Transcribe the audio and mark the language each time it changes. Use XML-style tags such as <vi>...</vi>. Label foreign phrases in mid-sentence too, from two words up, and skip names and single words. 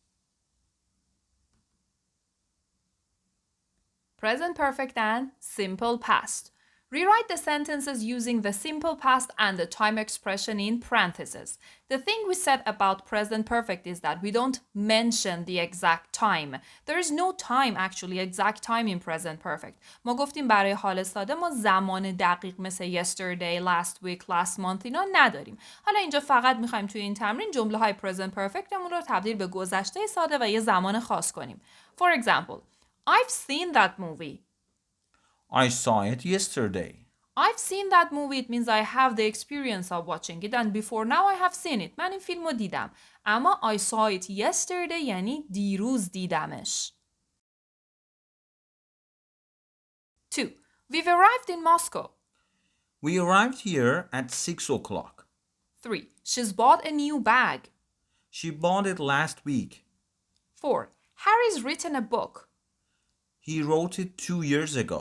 <en>Present perfect and simple past. Rewrite the sentences using the simple past and the time expression in parentheses. The thing we said about present perfect is that we don't mention the exact time. There is no time actually, exact time in present perfect.</en> <fa>ما گفتیم برای حال ساده ما زمان دقیق مثل</fa> <en>yesterday, last week, last month</en> <fa>اینا نداریم. حالا اینجا فقط میخوایم توی این تمرین جمله های</fa> <en>present perfect</en> <fa>مون رو تبدیل به گذشته ساده و یه زمان خاص کنیم.</fa> <en>For example, I've seen that movie. I saw it yesterday. I've seen that movie. It means I have the experience of watching it and before now I have seen it.</en> <fa>من این فیلم رو دیدم. اما</fa> <en>I saw it yesterday</en> <fa>یعنی دیروز دیدمش.</fa> <en>2. We've arrived in Moscow. We arrived here at 6 o'clock. 3. She's bought a new bag. She bought it last week. 4. Harry's written a book. He wrote it 2 years ago.</en>